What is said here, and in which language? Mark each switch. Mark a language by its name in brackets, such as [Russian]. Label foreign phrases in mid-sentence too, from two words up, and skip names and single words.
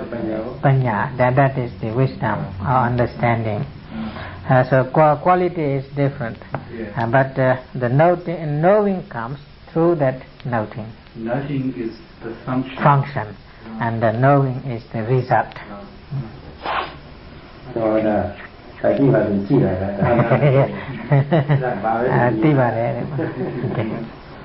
[English] That is the wisdom or understanding. So quality is different. Yeah. But the knowing comes through that noting. Noting is the Function. And the knowing is the result. So that [Burmese] စာကြည့်ပါလို့ကြည့်လိုက်တာဒါ သိပါတယ်